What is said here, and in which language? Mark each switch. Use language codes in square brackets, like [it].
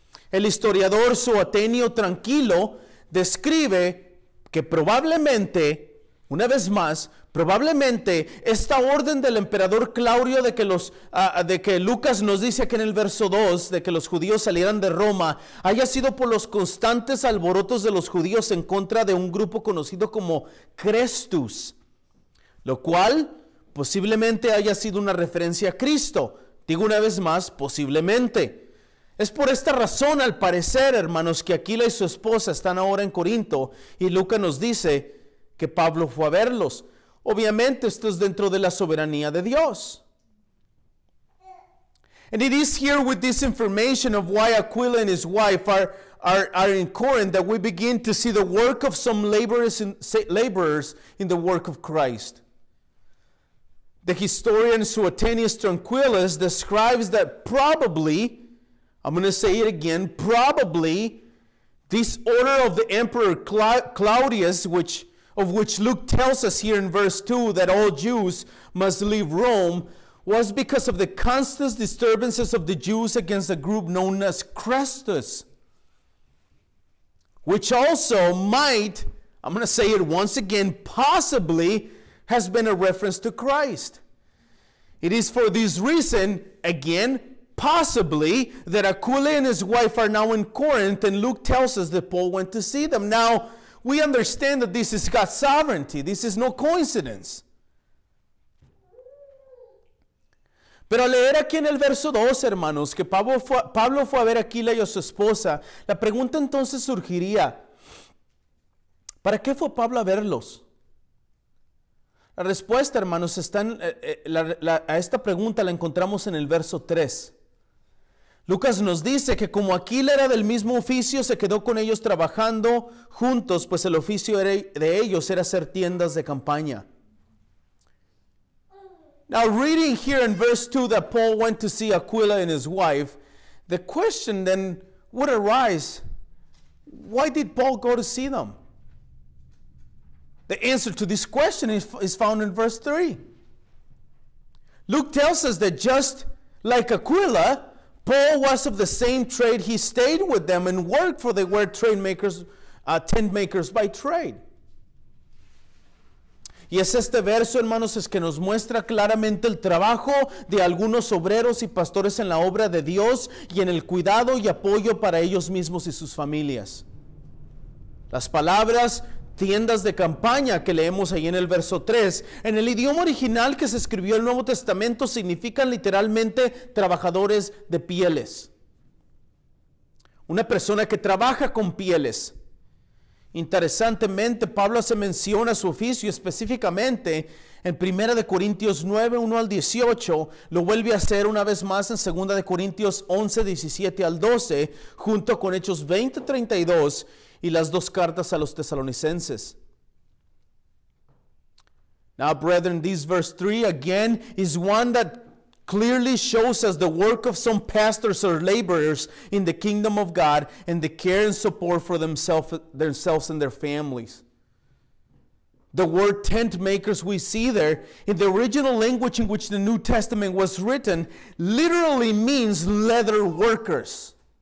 [es] El historiador Suetonio Tranquilo describe que probablemente, una vez más, esta orden del emperador Claudio de que Lucas nos dice aquí en el verso 2, de que los judíos salieran de Roma, haya sido por los constantes alborotos de los judíos en contra de un grupo conocido como Crestus, lo cual posiblemente haya sido una referencia a Cristo. Digo una vez más, posiblemente. Es por esta razón, al parecer, hermanos, que Aquila y su esposa están ahora en Corinto y Lucas nos dice que Pablo fue a verlos. Obviamente esto es dentro de la soberanía de Dios. [en] And it is here with this information of why Aquila and his wife are in Corinth that we begin to see the work of some laborers in the work of Christ. The historian Suetonius Tranquillus describes that probably, I'm going to say it again, probably this order of the Emperor Claudius, of which Luke tells us here in verse 2 that all Jews must leave Rome, was because of the constant disturbances of the Jews against a group known as Chrestus, which also might, I'm going to say it once again, possibly has been a reference to Christ. It is for this reason, again, possibly, that Aquila and his wife are now in Corinth, and Luke tells us that Paul went to see them. Now, we understand that this is God's sovereignty. This is no coincidence. [es] Pero al leer aquí en el verso 2, hermanos, que Pablo fue a ver a Aquila y a su esposa, la pregunta entonces surgiría, ¿para qué fue Pablo a verlos? La respuesta, hermanos, a esta pregunta la encontramos en el verso 3. Lucas nos dice que como Aquila era del mismo oficio, se quedó con ellos trabajando juntos, pues el oficio de ellos era hacer tiendas de campaña. [en] Now, reading here in verse 2 that Paul went to see Aquila and his wife, the question then would arise, why did Paul go to see them? The answer to this question is found in verse 3. Luke tells us that just like Aquila, Paul was of the same trade. He stayed with them and worked, for they were tent makers by trade. [es] Y es este verso, hermanos, es que nos muestra claramente el trabajo de algunos obreros y pastores en la obra de Dios y en el cuidado y apoyo para ellos mismos y sus familias. Las palabras tiendas de campaña que leemos ahí en el verso 3, en el idioma original que se escribió el Nuevo Testamento, significan literalmente trabajadores de pieles. Una persona que trabaja con pieles. Interesantemente, Pablo se menciona su oficio específicamente en 1 Corintios 9, 1 al 18, lo vuelve a hacer una vez más en 2 Corintios 11, 17 al 12, junto con Hechos 20, 32 y las dos cartas a los tesalonicenses. [en] Now, brethren, this verse 3 again is one that clearly shows us the work of some pastors or laborers in the kingdom of God and the care and support for themselves and their families. The word tent makers we see there in the original language in which the New Testament was written literally means leather workers.